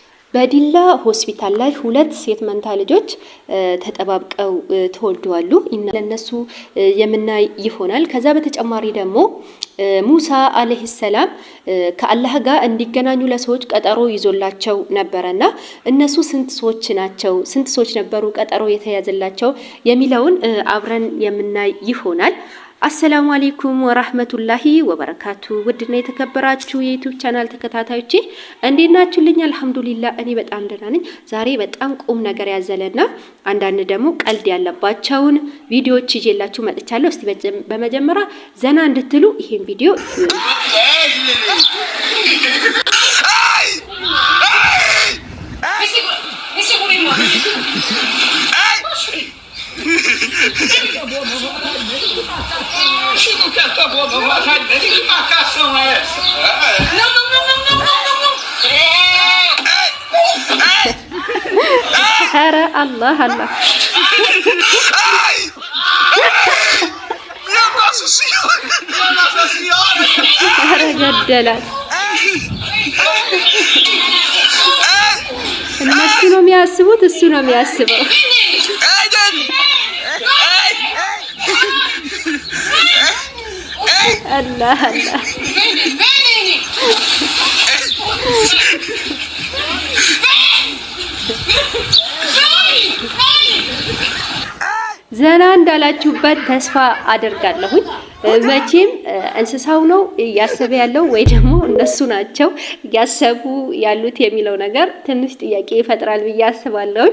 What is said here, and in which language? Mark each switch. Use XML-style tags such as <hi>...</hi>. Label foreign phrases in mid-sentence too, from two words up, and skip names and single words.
<am>በዲላ ሆስፒታል ላይ ሁለት ሴት መንታ ልጆች ተጠባብቀው ተወልደዋል። ለነሱ የምናይ ይሆናል። ከዛ በተጨማሪ ደግሞ ሙሳ</am> <ar>عليه السلام</ar> <am>ከአላህ ጋር እንዲገናኙ ለሰዎች ቀጠሮ ይዞላቸው ነበርና እነሱ ስንት ሰዎች ነበሩ ቀጠሮ የተያዘላቸው የሚለውን አብረን የምናይ ይሆናል።</am> <ar>السلام عليكم ورحمة الله وبركاته።</ar> <am>ውድና የተከበራችሁ የዩቲዩብ ቻናል ተከታታዮቼ እንዴት ናችሁልኝ? አልሐምዱሊላህ እኔ በጣም ደህና ነኝ። ዛሬ በጣም ቁም ነገር ያዘለና አንዳንድ ደግሞ ቀልድ ያለባቸውን ቪዲዮዎች ይዤላችሁ መጥቻለሁ። እስቲ በመጀመሪያ ዘና እንድትሉ ይሄን ቪዲዮ</am> <pt>Que marcação é essa? Não. Era Allah. Minha Nossa Senhora!</pt> <am>Era ገደላት። እነሱ ነው የሚያስቡት፣ እሱ ነው የሚያስበው። Allah. ዘና እንዳላችሁበት ተስፋ አደርጋለሁኝ። መቼም እንስሳው ነው ያሰበ ያለው ወይ ደግሞ እነሱ ናቸው ያሰቡ ያሉት የሚለው ነገር ትንሽ ጥያቄ ይፈጥራል ብዬ አስባለሁኝ።</am>